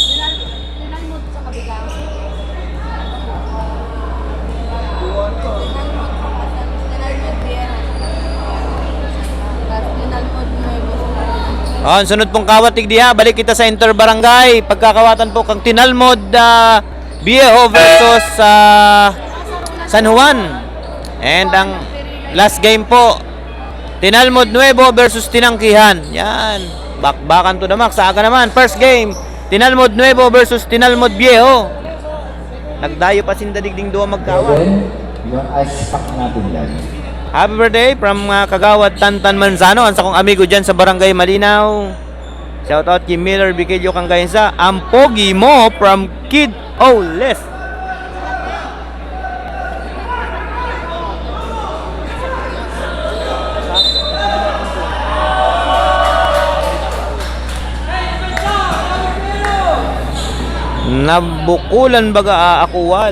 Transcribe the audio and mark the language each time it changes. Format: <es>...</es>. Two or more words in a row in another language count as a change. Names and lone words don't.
<bik>Ang sunod pong kawatig diha, balik kita sa Interbarangay. Pagkakawatan po kang Tinalmod Viejo versus San Juan.</bik> <tl>And ang</tl> <en>last game</en> <tl>po, Tinalmod Nuevo versus Tinangkihan. Yan, bakbakan</tl> <en>to the max.</en> <bik>Sa aga naman,</bik> <en>first game,</en> <bik>Tinalmod Nuevo versus Tinalmod Viejo. Nagdayo pa sindadigding duwa magkawat.</bik> <en>Then,</en> <tl>yung ice pack natin yan.</tl> <en>Happy birthday from Kagawad Tantan Manzano.</en> <bik>Ang sakong amigo dyan sa Barangay Malinaw. Shoutout kay Miller Bikilyo kang Gainsa.</bik> <tl>Ang pogi mo from Kid Oles.</tl> <bik>Nabukulan baga aakuwad.</bik>